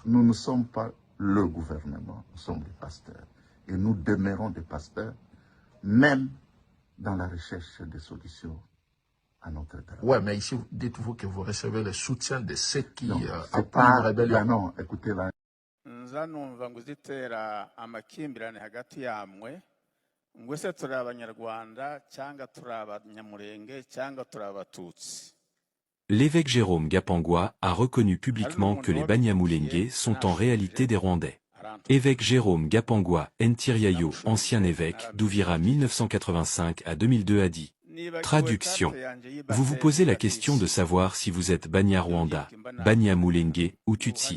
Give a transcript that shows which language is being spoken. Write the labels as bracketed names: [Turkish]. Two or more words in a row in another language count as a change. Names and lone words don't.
[French] Nous ne sommes pas le gouvernement, nous sommes des pasteurs. Et nous demeurons des pasteurs, même dans la recherche de solutions à notre drame. Oui, mais ici, dites-vous que vous recevez le soutien de ceux qui appuient la rébellion. Non, écoutez là. [Kinyarwanda] Nzanumva ngo zitera amakimbirane hagati yamwe ngwese turi abanyarwanda cyangwa turi abanyamurenge cyangwa turi abatutsi. [French] L'évêque Jérôme Gapangwa a reconnu publiquement que les Banyamulenge sont en réalité des Rwandais. Évêque Jérôme Gapangwa Ntiriayo, ancien évêque d'Ouvira 1985 à 2002 a dit. Traduction. Vous vous posez la question de savoir si vous êtes Banyarwanda, Banyamulenge ou Tutsi.